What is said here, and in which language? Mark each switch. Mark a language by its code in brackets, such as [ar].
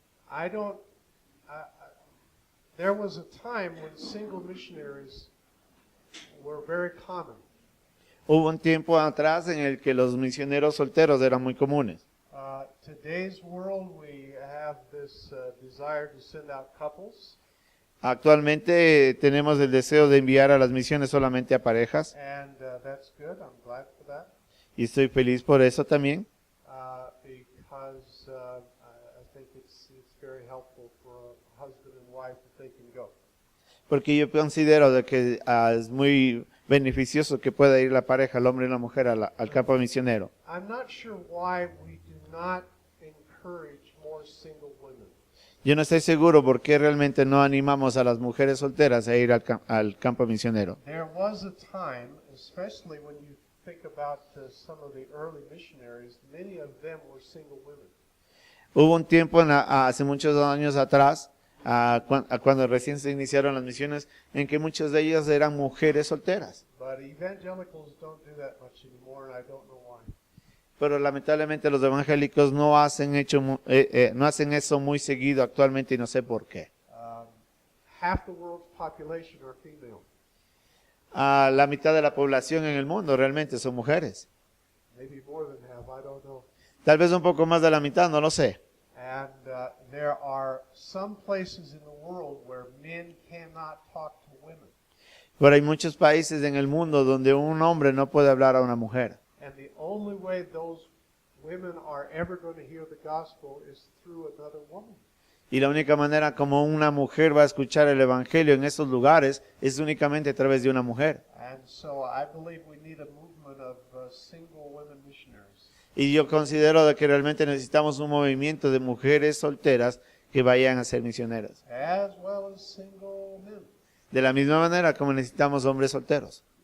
[en] And there was a time when single missionaries were very common. [es] Hubo un tiempo atrás en el que los misioneros solteros eran muy comunes. [en] Today's world, we have this desire to send out couples. [es] Actualmente tenemos el deseo de enviar a las misiones solamente a parejas. [en] And that's good. I'm glad for that. [es] Y estoy feliz por eso también. [en] Because I think it's very helpful for a husband and wife if they can go. [es] Porque yo considero de que es muy beneficioso que pueda ir la pareja, el hombre y la mujer, al campo misionero. [en] I'm not sure why we do not encourage more single women. [es] Yo no estoy seguro por qué realmente no animamos a las mujeres solteras a ir al campo misionero. [en] There was a time, especially when you think about some of the early missionaries, many of them were single women. [es] Hubo un tiempo hace muchos años atrás, cuando recién se iniciaron las misiones, en que muchas de ellas eran mujeres solteras. [en] But evangelicals don't do that much anymore, and I don't know why. [es] Pero lamentablemente los evangélicos no hacen eso muy seguido actualmente y no sé por qué. [en] Half the world's population are female. [es] La mitad de la población en el mundo realmente son mujeres. [en] Maybe more than half, I don't know. [es] Tal vez un poco más de la mitad, no lo sé. [en] And there are some places in the world where men cannot talk to women. [es] Pero hay muchos países en el mundo donde un hombre no puede hablar a una mujer. [en] And the only way those women are ever going to hear the gospel is through another woman. [es] Y la única manera como una mujer va a escuchar el evangelio en esos lugares es únicamente a través de una mujer. [en] And so I believe we need a movement of single women missionaries. [es] Y yo considero de que realmente necesitamos un movimiento de mujeres solteras que vayan a ser misioneras. [en] As well as single men. [es] De la misma manera como necesitamos hombres solteros.